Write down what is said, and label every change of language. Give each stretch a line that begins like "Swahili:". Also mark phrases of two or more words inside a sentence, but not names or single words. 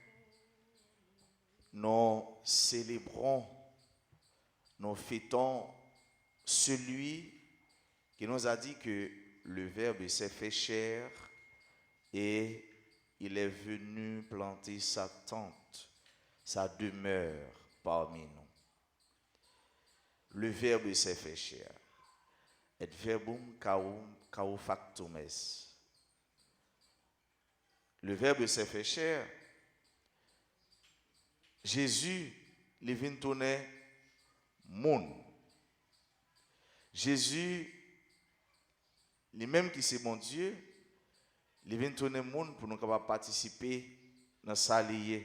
French: nous célébrons, nous fêtons celui qui nous a dit que le Verbe s'est fait chair et il est venu planter sa tente, sa demeure parmi nous. le Verbe s'est fait chair.
Latin: Et verbum caro factum est.
French: Le Verbe s'est fait chair. Jésus, il vient tourner monde. Jésus, lui-même qui c'est mon Dieu, il vient tourner monde pour nous capables participer dans sa liée.